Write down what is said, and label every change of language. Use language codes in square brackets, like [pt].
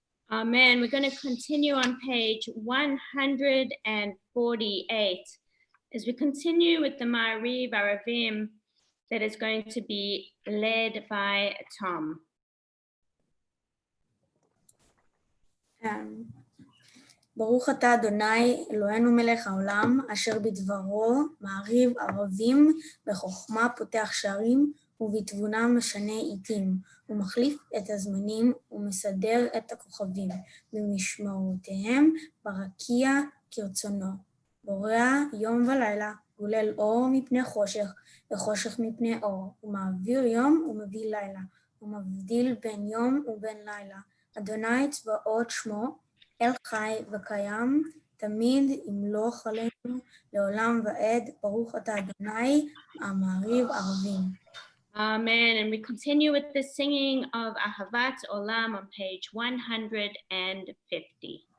[en] Amen. We're going to continue on page 148 as we continue with the Ma'ariv Aravim that is going to be led by Tom. [he] ברוך אתה אדוני אלוהינו מלך העולם אשר בדברו מעריב ערבים בחוכמה פותח שערים ובתבונה משנה עיתים ומחליף את הזמנים ומסדר את הכוכבים במשמרותיהם ברקיע כרצונו. בורא יום ולילה גולל אור מפני חושך וחושך מפני אור ומעביר יום ומביא לילה ומבדיל בין יום ובין לילה. אדוני צבאות שמו אל חי וקיים, תמיד ימלוך עלינו לעולם ועד. ברוך אתה אדוני, המעריב ערבים. [en] Amen. And we continue with the singing of Ahavat Olam on page 150.